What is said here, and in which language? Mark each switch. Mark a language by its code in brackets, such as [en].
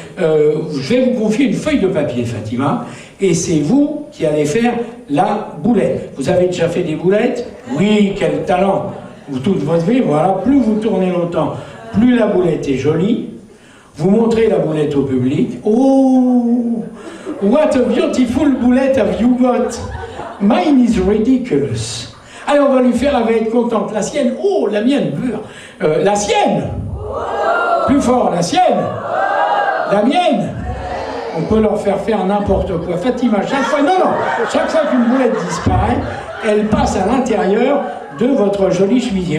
[fr] Je vais vous confier une feuille de papier, Fatima, et c'est vous qui allez faire la boulette. Vous avez déjà fait des boulettes? Oui, quel talent! Vous, toute votre vie, voilà, plus vous tournez longtemps, plus la boulette est jolie. Vous montrez la boulette au public. Oh! [en] What a beautiful bullet have you got! Mine is ridiculous. [fr] Alors on va lui faire, elle va être contente. La sienne, oh, la mienne, la sienne, plus fort, la sienne, la mienne. On peut leur faire n'importe quoi. Fatima, chaque fois, chaque fois qu'une boulette disparaît, elle passe à l'intérieur de votre joli chemisier.